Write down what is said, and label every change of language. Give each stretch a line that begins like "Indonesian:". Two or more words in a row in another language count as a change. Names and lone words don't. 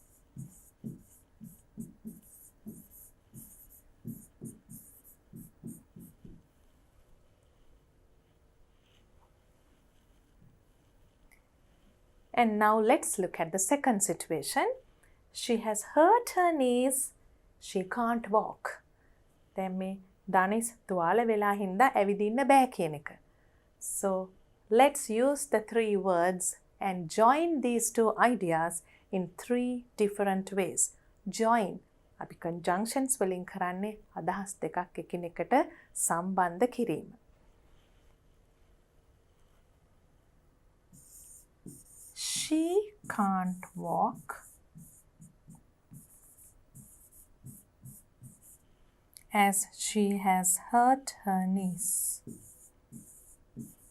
English: And now let's look at the second situation. She has hurt her knees. She can't walk.
Sinhala: දැන් මේ දනිස් තුවාල වෙලා හින්දා ඇවිදින්න බෑ කියන එක.
English: So let's use the three words and join these two ideas in three different ways. Join.
Sinhala: අපි conjunctions වලින් කරන්නේ අදහස් දෙකක් එකිනෙකට සම්බන්ධ කිරීම.
English: She can't walk as she has hurt her knees.